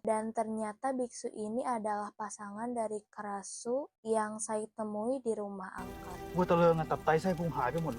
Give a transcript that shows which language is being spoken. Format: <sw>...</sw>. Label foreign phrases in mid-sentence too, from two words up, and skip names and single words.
<id>dan ternyata biksu ini adalah pasangan dari Kerasu yang saya temui di rumah angkat.</id> <th>วัวตะเลิงอะตับไตไส้พุงหายไปหมดเลย</th>